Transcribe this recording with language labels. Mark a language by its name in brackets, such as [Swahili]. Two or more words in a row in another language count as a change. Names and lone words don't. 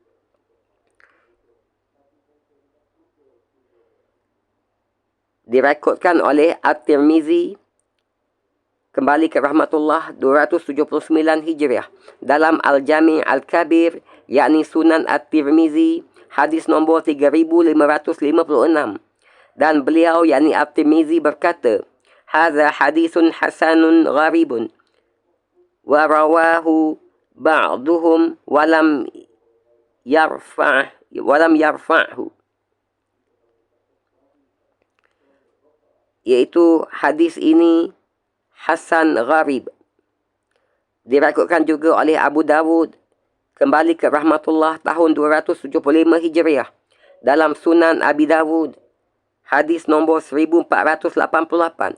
[Malay] Direkodkan oleh At-Tirmizi, kembali ke rahmatullah, 279 Hijriah, dalam Al-Jami' Al-Kabir, yakni Sunan At-Tirmizi, hadis nombor 3556. Dan beliau, yakni At-Tirmizi, berkata, [Arabic] هذا حديث حسن غريب ورواه بعضهم ولم يرفعه. [Malay] Iaitu hadis ini [Arabic] حسن غريب. [Malay] Direkodkan juga oleh Abu Dawud, kembali ke rahmatullah, tahun 275 Hijriah, dalam Sunan Abi Dawud, hadis nombor 1488.